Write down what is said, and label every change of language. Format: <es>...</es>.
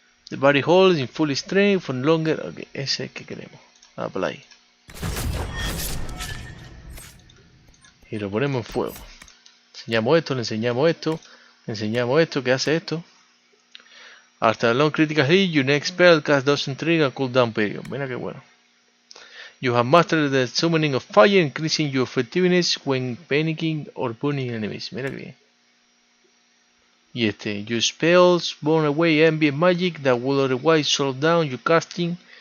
<en>The body holds in full strength for longer.</en> <es>Ok, ese es el que queremos. Apply. Y lo ponemos en fuego. Enseñamos esto, le enseñamos esto. Le enseñamos esto, ¿qué hace esto?</es> <en>After a long critical hit, your next spell cast doesn't trigger a cooldown period.</en> <es>Mira qué bueno.</es> <en>You have mastered the summoning of fire, increasing your effectiveness when panicking or burning enemies.</en> <es>Mira que bien. Y este,</es> <en>your spells burn away ambient magic that would otherwise slow down your casting.</en>